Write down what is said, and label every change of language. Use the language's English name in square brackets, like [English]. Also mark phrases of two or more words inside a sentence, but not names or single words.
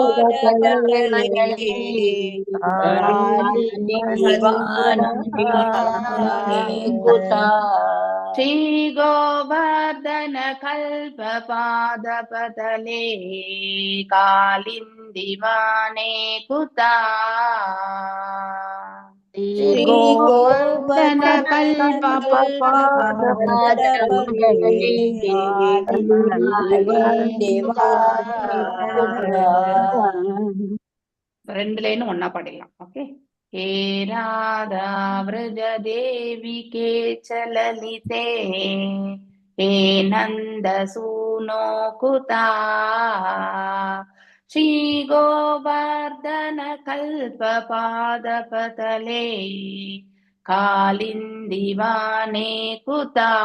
[Sanskrit] श्री गोवर्धन कल्प पादपतले कालिंदी वने कुथा श्री गोवर्धन कल्प [Tamil] ரெண்டு லைனும் ஒன்னா பாடிடலாம். ஓகே. [Sanskrit] हे राधा व्रज देवी के चललिते हे नंद सूनो कुता श्री गोवर्धन कल्प पादपतले कालिंदी वने कुता